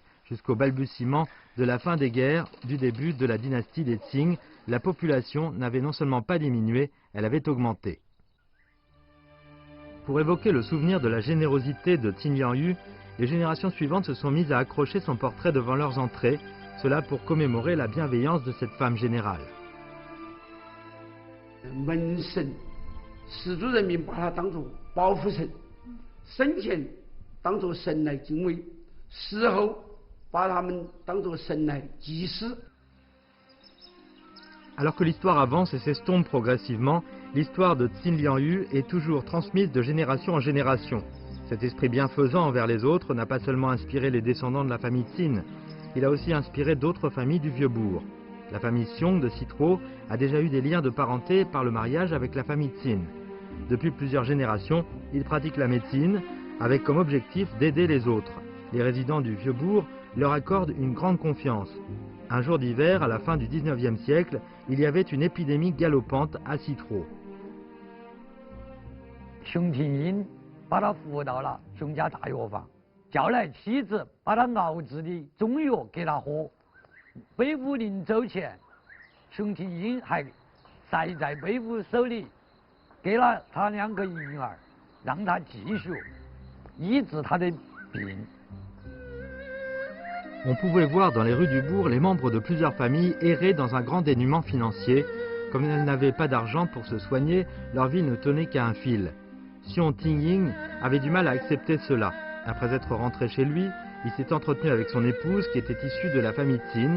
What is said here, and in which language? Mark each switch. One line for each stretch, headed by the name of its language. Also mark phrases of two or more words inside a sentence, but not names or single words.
French: Jusqu'au balbutiement de la fin des guerres, du début de la dynastie des Qing, la population n'avait non seulement pas diminué, elle avait augmenté. Pour évoquer le souvenir de la générosité de Qin Liangyu, les générations suivantes se sont mises à accrocher son portrait devant leurs entrées, cela pour commémorer la bienveillance de cette femme générale.
Chinese: 门神，氏族人民把它当作保护神，生前当作神来敬畏，死后把他们当作神来祭祀。
French: Alors que l'histoire avance et s'estompe progressivement, l'histoire de Qin Liangyu est toujours transmise de génération en génération. Cet esprit bienfaisant envers les autres n'a pas seulement inspiré les descendants de la famille Qin, il a aussi inspiré d'autres familles du vieux bourg. La famille Xiong de Citro a déjà eu des liens de parenté par le mariage avec la famille Qin. Depuis plusieurs générations, ils pratiquent la médecine avec comme objectif d'aider les autres. Les résidents du vieux bourg leur accordent une grande confiance. Un jour d'hiver, à la fin du 19e siècle, il y avait une épidémie galopante à Citro.
Chinese: 熊廷英把他扶到了熊家大药房，叫来妻子把他熬制的中药给他喝。北武临走前，熊廷英还塞在北武手里，给了他2个银儿，让他继续医治他的病。
French: On pouvait voir dans les rues du bourg les membres de plusieurs familles errer dans un grand dénuement financier. Comme elles n'avaient pas d'argent pour se soigner, leur vie ne tenait qu'à un fil. Xiong Tingying avait du mal à accepter cela. Après être rentré chez lui, il s'est entretenu avec son épouse qui était issue de la famille Qin.